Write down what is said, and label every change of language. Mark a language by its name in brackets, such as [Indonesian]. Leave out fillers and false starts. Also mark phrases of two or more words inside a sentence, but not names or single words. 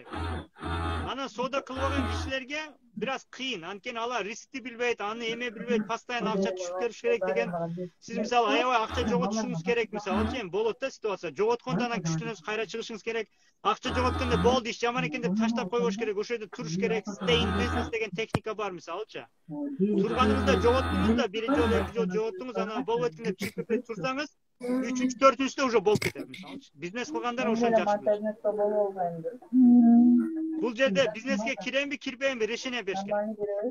[Kyrgyz] Анан соода кылбаган кишилерге бираз кыйын, анткени алар рискти билбейт, аны эме билбейт, постоянно акча түшүп бериш керек деген. Сиз мисалы аябай акча жоготушуңуз керек, мисалы эми болот да ситуация. Жоготкондо анан күчтөнөсү кайра чыгышыңыз керек. Акча жоготкондо болду, иш жаман экен деп таштап койбош керек, ошол жерде туруш керек. [English] Stay in business [Kyrgyz] деген техника бар мисалычы. Турганыңызда жоготтуңуз да, бир жолу, эки жолу жоготтуңуз, анан болбойт экен деп чыгып кетпей турсаңыз, үчүнчү, төртүнчүдө уже болуп кетет мисалычы. Бизнес кылгандар ошону жакшы билет. Бул жерде бизнеске киремби, кирбеймби решение бериш керек.